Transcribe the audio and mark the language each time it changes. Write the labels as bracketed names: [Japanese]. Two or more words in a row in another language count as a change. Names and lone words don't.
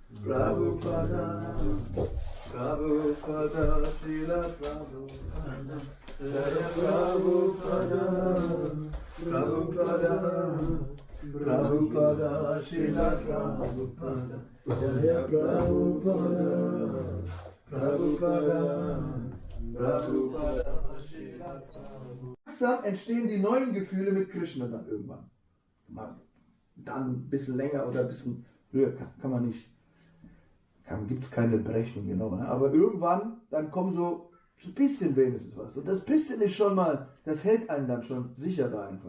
[German] Prabhupada, Prabhupada, Srila Prabhupada, Jaya Prabhupada, Prabhupada, Prabhupada, Srila Prabhupada, Jaya Prabhupada, Prabhupada, Prabhupada, Srila Prabhupada. Langsam entstehen die neuen Gefühle mit Krishna dann irgendwann. dann ein bisschen länger oder ein bisschen früher, kann man nicht, gibt es keine Berechnung genau. Ne? Aber irgendwann, dann kommen so ein bisschen wenigstens was. Und das bisschen ist schon mal, das hält einen dann schon sicher da einfach.